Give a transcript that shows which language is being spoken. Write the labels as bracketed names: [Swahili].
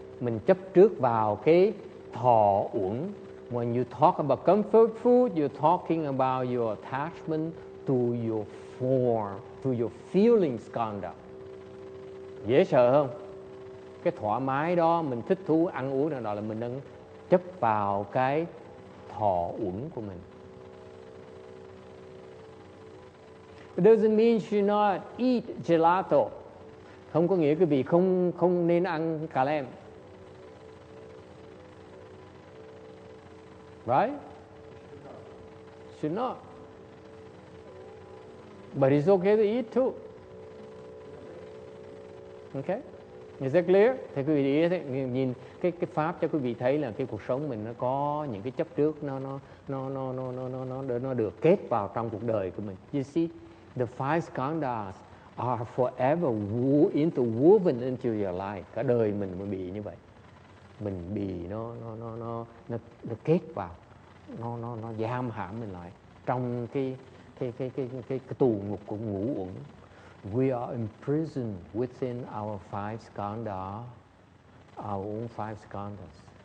[Vietnamese] Mình chấp trước vào cái thọ uẩn. [English] When you talk about comfort food, you're talking about your attachment to your form, to your feeling skanda. [Vietnamese] Dễ sợ không? Cái thoải mái đó, mình thích thú ăn uống nào là mình đang chấp vào cái thọ uẩn của mình. [English] It doesn't mean you should not eat gelato. [Vietnamese] Không có nghĩa quý vị không nên ăn cà lem. [English] Right? Should not. But it's okay to eat too. Okay? Is that clear? [Vietnamese] Thì quý vị nhìn cái pháp cho quý vị thấy là cái cuộc sống mình nó có những cái chấp trước nó được kết vào trong cuộc đời của mình. [English] You see, the five skandhas are forever interwoven into your life. [Vietnamese] Cả đời mình mới bị như vậy. mình bị nó kết vào, nó giam hãm mình lại trong cái tù ngục của ngũ uẩn. [English] We are imprisoned within our five skanda, our own five skandhas.